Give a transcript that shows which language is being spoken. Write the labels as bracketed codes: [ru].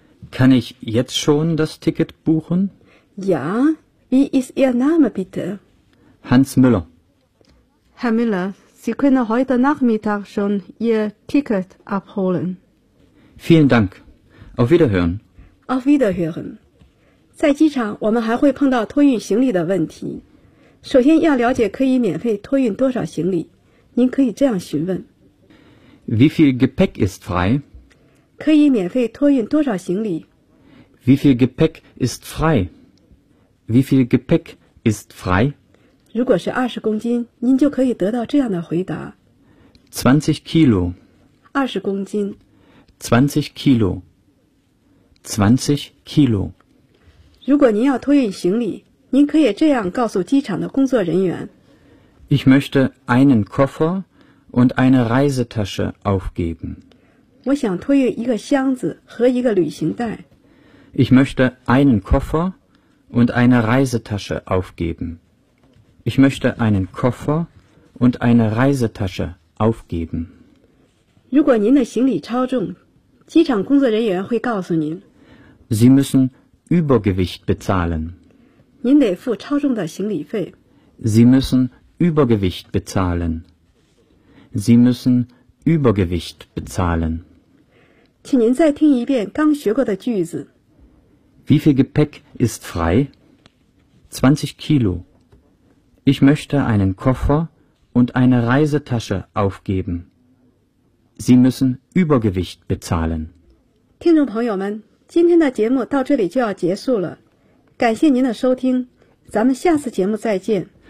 [de] Kann ich jetzt schon das Ticket buchen? Ja. Wie ist Ihr Name bitte? Hans Müller. Herr Müller, Sie können heute Nachmittag schon Ihr Ticket abholen. Vielen Dank. Auf Wiederhören. Auf Wiederhören. [zh] 在机场我们还会碰到托运行李的问题。首先要了解可以免费托运多少行李。您可以这样询问。 [de] Wie viel Gepäck ist frei? [zh] 可以免费托运多少行李? [de] Wie viel Gepäck ist frei? Wie viel Gepäck ist frei? [zh] 如果是20公斤，您就可以得到这样的回答。 [de] 20 Kilo. [zh] 20公斤。 [de] 20 Kilo. 20 Kilo. [zh] 如果您要托运行李，您可以这样告诉机场的工作人员。 [de] Ich möchte einen Koffer und eine Reisetasche aufgeben. [zh] 我想托运一个箱子和一个旅行袋。 [de] Ich möchte einen Koffer. Und eine Reisetasche aufgeben. Ich möchte einen Koffer und eine Reisetasche aufgeben. [zh] 如果您的行李超重，机场工作人员会告诉您。 [de] Sie müssen Übergewicht bezahlen. [zh] 您得付超重的行李费。 [de] Sie müssen Übergewicht bezahlen. Sie müssen Übergewicht bezahlen. [zh] 请您再听一遍刚学过的句子。 [de] Wie viel Gepäck ist frei? 20 Kilo. Ich möchte einen Koffer und eine Reisetasche aufgeben. Sie müssen Übergewicht bezahlen. [zh] 听众朋友们，今天的节目到这里就要结束了。感谢您的收听，咱们下次节目再见。